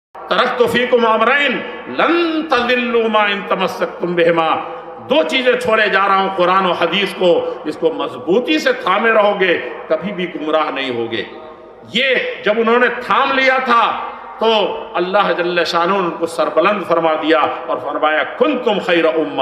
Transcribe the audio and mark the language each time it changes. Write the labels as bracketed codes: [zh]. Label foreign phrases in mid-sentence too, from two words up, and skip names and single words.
[ar] تركت فيكم أمرين لن تضلوا ما إن تمسكتم بهما. [hi] दो चीजें छोड़े जा रहा हूं, कुरान और हदीस को, इसको मजबूती से थामे रहोगे कभी भी गुमराह नहीं होगे। ये जब उन्होंने थाम लिया था तो [ar] الله جل شأنه [hi] उनको सरबलंद फरमा दिया और फरमाया [ar] كنتم خير أمة.